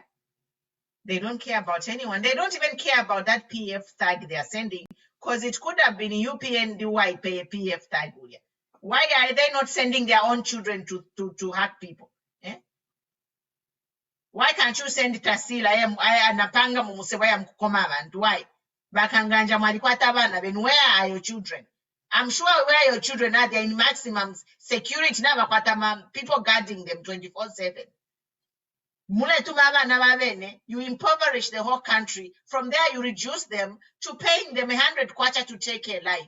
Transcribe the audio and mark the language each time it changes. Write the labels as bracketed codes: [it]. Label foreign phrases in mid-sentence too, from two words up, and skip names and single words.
[en] They don't care about anyone. They don't even care about that PF tag they are sending, because it could have been UPNDY pay PF tag. Why are they not sending their own children to hack people? Eh? Why can't you send Tasila [bem] anapanga mumuseba ya mkukoma abantu? [en] Why? [bem] Bakanganja mwalikwata bana, [en] then where are your children? I'm sure where your children are, they're in maximum security now. People guarding them 24/7. You impoverish the whole country. From there, you reduce them to paying them 100 kwacha to take a life.